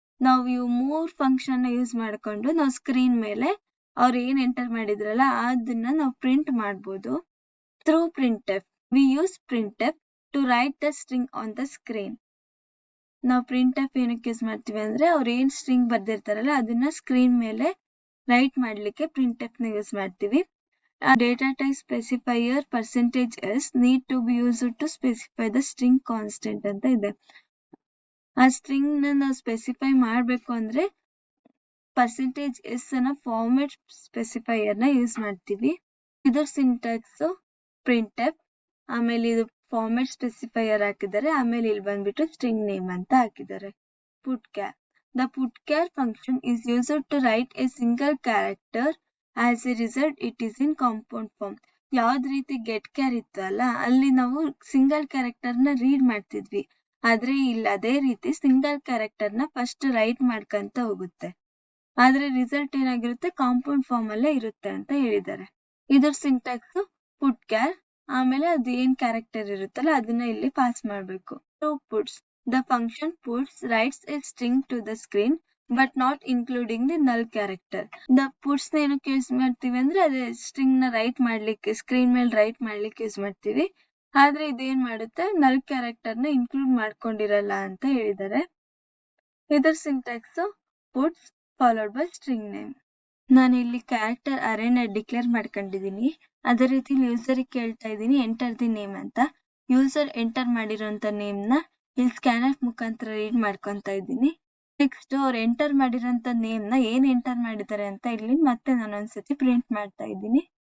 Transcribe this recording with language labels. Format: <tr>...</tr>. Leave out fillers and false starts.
<kn>ನಾವು ಇವು 3 function use ಮಾಡ್ಕೊಂಡು ನಾವು ಸ್ಕ್ರೀನ್ ಮೇಲೆ ಅವ್ರು ಏನ್ ಎಂಟರ್ ಮಾಡಿದ್ರಲ್ಲ ಅದನ್ನ ನಾವು ಪ್ರಿಂಟ್ ಮಾಡ್ಬೋದು.</kn> <en>Through printf, we use printf to write the string on the screen.</en> <kn>ನಾವು ಪ್ರಿಂಟ್ ಎಫ್ ಏನಕ್ಕೆ ಯೂಸ್ ಮಾಡ್ತೀವಿ ಅಂದ್ರೆ ಅವ್ರು ಏನ್ ಸ್ಟ್ರಿಂಗ್ ಬರ್ದಿರ್ತಾರಲ್ಲ ಅದನ್ನ ಸ್ಕ್ರೀನ್ ಮೇಲೆ ರೈಟ್ ಮಾಡ್ಲಿಕ್ಕೆ ಪ್ರಿಂಟ್ ಎಫ್ ನ ಯೂಸ್ ಮಾಡ್ತೀವಿ.</kn> <en>data type specifier %s need to be used to specify the string constant</en> <kn>ಅಂತ ಇದೆ. ಆ ಸ್ಟ್ರಿಂಗ್ ನಾವು ಸ್ಪೆಸಿಫೈ ಮಾಡ್ಬೇಕು ಅಂದ್ರೆ %s ಅನ್ನ ಫಾರ್ಮೆಟ್ ಸ್ಪೆಸಿಫೈಯರ್ ನ ಯೂಸ್ ಮಾಡ್ತೀವಿ. ಇದರ ಸಿಂಟ್ಯಾಕ್ಸ್ ಪ್ರಿಂಟ್ ಎಫ್, ಆಮೇಲೆ ಇದು ಫಾರ್ಮೆಟ್ ಸ್ಪೆಸಿಫೈಯರ್ ಹಾಕಿದ್ದಾರೆ, ಆಮೇಲೆ ಇಲ್ಲಿ ಬಂದ್ಬಿಟ್ಟು ಸ್ಟ್ರಿಂಗ್ ನೇಮ್ ಅಂತ ಹಾಕಿದ್ದಾರೆ.</kn> <en>putchar. The putchar function is used to write a single character. As a result, it is in compound form.</en> <kn>ಯಾವ್ದ್ ರೀತಿ ಗೆಟ್ ಕ್ಯಾರ್ ಇತ್ತು ಅಲ್ಲ, ಅಲ್ಲಿ ನಾವು ಸಿಂಗಲ್ ಕ್ಯಾರೆಕ್ಟರ್ ನ ರೀಡ್ ಮಾಡ್ತಿದ್ವಿ. ಆದ್ರೆ ಇಲ್ಲಿ ಅದೇ ರೀತಿ ಸಿಂಗಲ್ ಕ್ಯಾರೆಕ್ಟರ್ ನ ಫಸ್ಟ್ ರೈಟ್ ಮಾಡ್ಕೊಂತ ಹೋಗುತ್ತೆ. ಆದ್ರೆ ರಿಸಲ್ಟ್ ಏನಾಗಿರುತ್ತೆ, ಕಾಂಪೌಂಡ್ ಫಾರ್ಮ್ ಅಲ್ಲೇ ಇರುತ್ತೆ ಅಂತ ಹೇಳಿದ್ದಾರೆ. ಇದ್ರ ಸಿಂಟ್ಯಾಕ್ಸ್ putchar, ಆಮೇಲೆ ಅದು ಏನ್ ಕ್ಯಾರೆಕ್ಟರ್ ಇರುತ್ತಲ್ಲ ಅದನ್ನ ಇಲ್ಲಿ ಪಾಸ್ ಮಾಡ್ಬೇಕು.</kn> <en>puts. The function puts writes a string to the screen but not including the null character.</en> <kn>The puts ನ ಏನಕ್ಕೆ ಯೂಸ್ ಮಾಡ್ತೀವಿ ಅಂದ್ರೆ ಅದೇ ಸ್ಟ್ರಿಂಗ್ ನ ರೈಟ್ ಮಾಡ್ಲಿಕ್ಕೆ, ಸ್ಕ್ರೀನ್ ಮೇಲೆ ರೈಟ್ ಮಾಡ್ಲಿಕ್ಕೆ ಯೂಸ್ ಮಾಡ್ತೀವಿ. ಆದ್ರೆ ಇದೇನ್ ಮಾಡುತ್ತೆ, ನಲ್ ಕ್ಯಾರೆಕ್ಟರ್ ನ ಇನ್ಕ್ಲೂಡ್ ಮಾಡ್ಕೊಂಡಿರಲ್ಲ ಅಂತ ಹೇಳಿದ್ದಾರೆ. ಇದರ syntax</kn> <en>puts followed by string name.</en> <kn>ನಾನು ಇಲ್ಲಿ ಕ್ಯಾರೆಕ್ಟರ್ ಅರೇನ ಡಿಕ್ಲೇರ್ ಮಾಡ್ಕೊಂಡಿದೀನಿ. ಅದೇ ರೀತಿ ಯೂಸರ್ ಕೇಳ್ತಾ ಇದೀನಿ</kn> <en>enter the name</en> <kn>ಅಂತ. ಯೂಸರ್ ಎಂಟರ್ ಮಾಡಿರೋಂತ ನೇಮ್ ನ ಇಲ್ಲಿ ಸ್ಕ್ಯಾನರ್ ಮುಖಾಂತರ ರೀಡ್ ಮಾಡ್ಕೊಂತ ಇದ್ದೀನಿ. ನೆಕ್ಸ್ಟ್ ಅವ್ರು ಎಂಟರ್ ಮಾಡಿರೋಂತ ನೇಮ್ ನ ಏನ್ ಎಂಟರ್ ಮಾಡಿದ್ದಾರೆ ಅಂತ ಇಲ್ಲಿ ಮತ್ತೆ ನಾನು ಒಂದ್ಸತಿ ಪ್ರಿಂಟ್ ಮಾಡ್ತಾ ಇದ್ದೀನಿ.</kn>